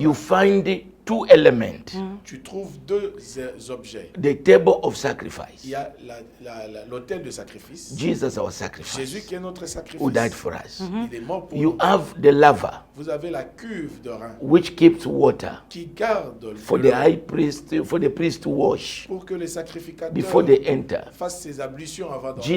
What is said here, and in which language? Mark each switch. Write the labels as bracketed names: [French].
[English] you find two elements. [French] tu trouves deux objets. [English] The table of [French] Il [English] sacrifice. [French] y a l'autel de sacrifice, [English] Jesus, our [French] Jésus [English] sacrifice, [French] qui est notre [English] who [French] sacrifice. [English] died for us. [French] Il est mort pour [English] You [French] nous. [English] have the lava, [French] Vous avez la cuve de rein [English] which keeps water [French] qui garde [English] for [French] l'eau [English] the high priest, for the priest to wash [French] pour que les sacrificateurs [English] before they enter. [French] fassent ses ablutions avant d'entrer.